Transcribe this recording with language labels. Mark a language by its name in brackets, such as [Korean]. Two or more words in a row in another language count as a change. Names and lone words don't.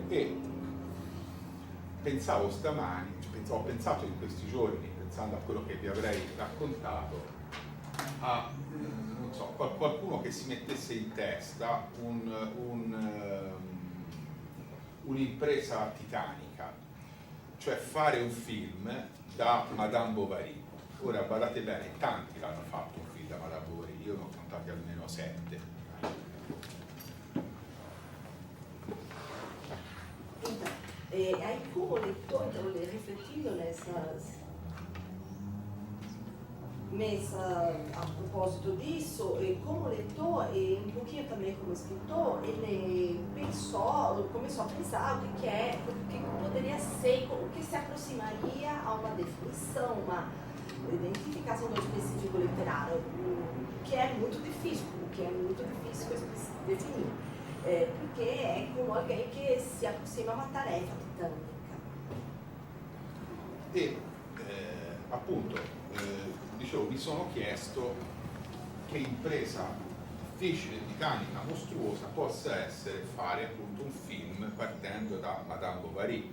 [Italian] E pensavo stamani, ho pensato in questi giorni, pensando a quello che vi avrei raccontato, a non so, qualcuno che si mettesse in testa un'impresa titanica, cioè fare un film da Madame Bovary. Ora badate bene, tanti l'hanno fatto un film da Madame Bovary, io ne ho contati almeno 7. [Portuguese] Aí como leitor, então, refletindo a propósito disso, como leitor e um pouquinho também como escritor, ele começou a pensar o que poderia ser, o que se aproximaria a uma definição, uma identificação do específico literário, que é muito difícil definir. [Italian] Perché è come alguém che si approssima a una tarefa titanica. E appunto, dicevo, mi sono chiesto che impresa difficile, titanica, mostruosa possa essere fare appunto un film partendo da Madame Bovary.